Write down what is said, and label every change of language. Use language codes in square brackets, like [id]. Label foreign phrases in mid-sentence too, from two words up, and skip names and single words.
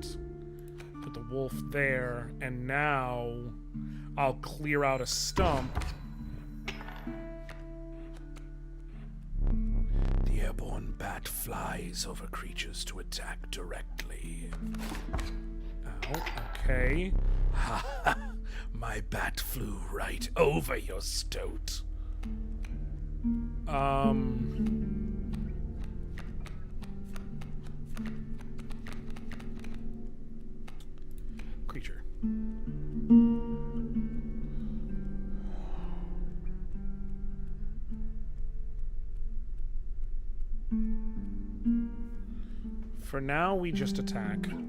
[en] Put the wolf there, and now I'll clear out a stump. The airborne bat flies over creatures to attack directly. Ow, okay. Ha ha! My bat flew right over your stoat. Creature. For now, we just attack.